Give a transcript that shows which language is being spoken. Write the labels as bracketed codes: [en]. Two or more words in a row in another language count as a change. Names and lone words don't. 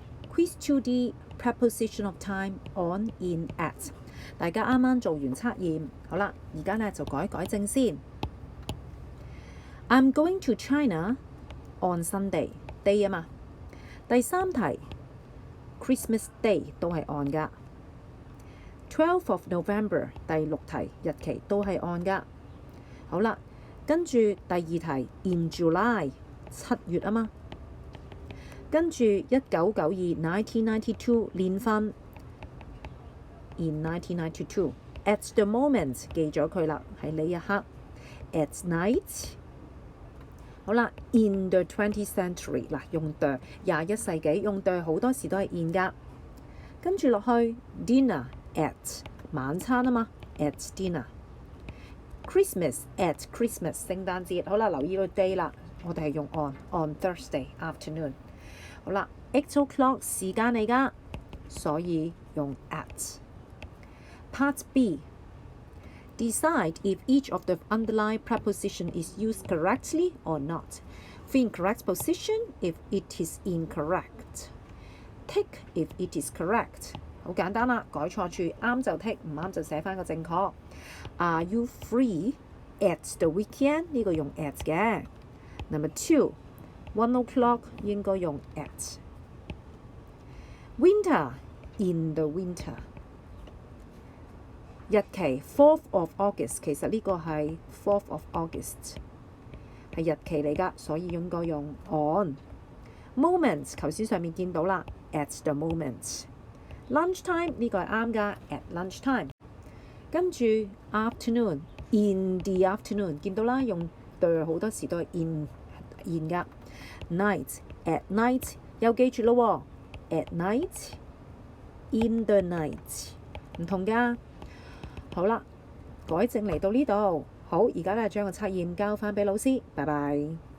[en] Quiz 2D preposition of time on in at。 [yue] 大家啱啱做完測驗，好啦，而家咧就改正先。 [en] I'm going to China on Sunday day [yue] 啊嘛。第三題 Christmas Day 都係 on 㗎。12th of November 第6題日期都係 on 㗎。好啦，跟住第二題 [en] in July [yue] 7 月啊嘛。跟住1992 1992年份 [en] in 1992 at the moment [yue] 記咗佢啦，喺呢一刻 [en] at night。 [yue] 好啦 ， [en] in the 20th century [yue] 嗱，用 the 21世紀用 the 好多時都係 in 㗎。跟住落去 [en] dinner at [yue] 晚餐啊嘛 [en] at dinner。 Christmas at Christmas [yue] 聖誕節，好啦，留意個 day 啦，我哋係用 [en] on Thursday afternoon。 [yue] 好啦 ，8 o'clock 時間嚟㗎，所以用 at。 [en] Part B. Decide if each of the underlined preposition is used correctly or not. For incorrect position, if it is incorrect. Tick if it is correct. [yue] 好簡單啦，改錯處啱就 tick， 唔啱就寫翻個正確。 [en] Are you free at the weekend？ [yue] 呢個用 at 嘅。 [en] Number 2, 1 o'clock [yue] 應該用 at。 [en] Winter in the winter。 [yue] 日期 4th of August，其實呢個係 4th of August 係日期嚟㗎，所以應該用 on。Moment 頭先上面見到啦 ， [en] at the moment。 [yue] Lunchtime 呢個係啱㗎 ， [en] at lunchtime。 [yue] 跟住 [en] afternoon in the afternoon [yue] 見到啦，用 the 好多時都係 in 㗎。 [en] Night at night [yue] 又記住咯喎 ， [en] at night in the night [yue] 唔同㗎。好啦，改正嚟到呢度，好，而家咧將個測驗交翻俾老師，拜拜。